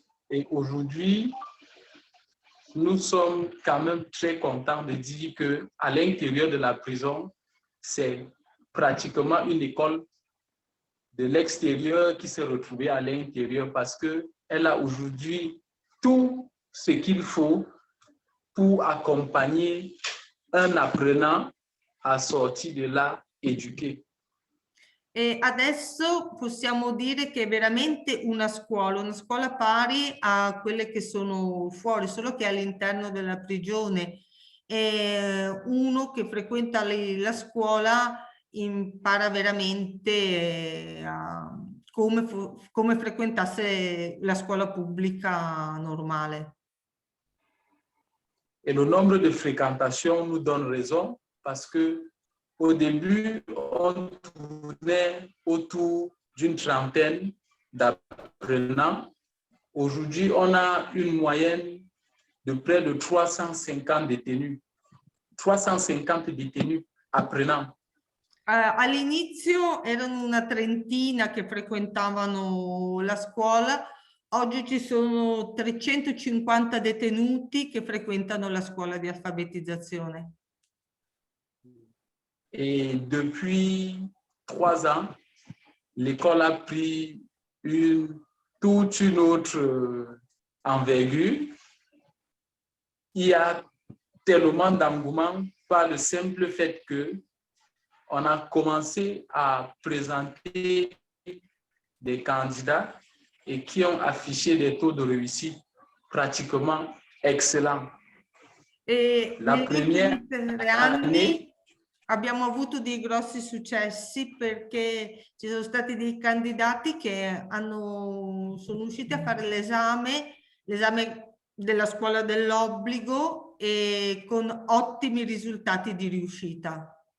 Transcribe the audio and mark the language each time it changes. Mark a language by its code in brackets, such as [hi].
[fr] Et aujourd'hui, nous sommes quand même très contents de dire qu'à l'intérieur de la prison, c'est pratiquement une école de l'extérieur qui s'est retrouvée à l'intérieur parce qu'elle a aujourd'hui tout ce qu'il faut pour accompagner un apprenant à sortir de là éduqué. [it] E adesso possiamo dire che è veramente una scuola pari a quelle che sono fuori, solo che all'interno della prigione. Uno che frequenta la scuola impara veramente come frequentasse la scuola pubblica normale. [fr] Et le nombre de fréquentations nous donne raison parce que au début, on tournait autour d'une trentaine d'apprenants. Aujourd'hui, on a une moyenne de près de 350 détenus. 350 détenus apprenants. [it] All'inizio erano una trentina che frequentavano la scuola, oggi ci sono 350 detenuti che frequentano la scuola di alfabetizzazione. [fr] Et depuis 3 ans, l'école a pris toute une autre envergure. Il y a tellement d'engouement par le simple fait qu'on a commencé à présenter des candidats et qui ont affiché des taux de réussite pratiquement excellents. [it] E [fr] La première [it] 3 anni abbiamo avuto dei grossi successi perché ci sono stati dei candidati che sono riusciti a fare l'esame della scuola dell'obbligo e con ottimi risultati di riuscita.